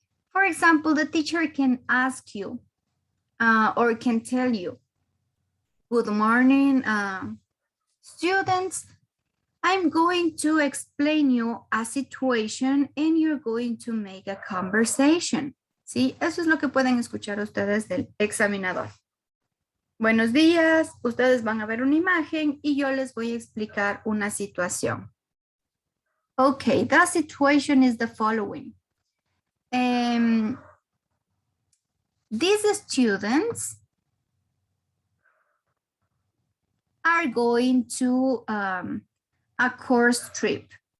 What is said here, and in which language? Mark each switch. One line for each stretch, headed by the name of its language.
English: For example, the teacher can ask you or can tell you, good morning, students. I'm going to explain you a situation and you're going to make a conversation.
Spanish: ¿Sí? Eso es lo que pueden escuchar ustedes del examinador. Buenos días, ustedes van a ver una imagen y yo les voy a explicar una situación.
English: Okay, the situation is the following. These students are going to a course trip.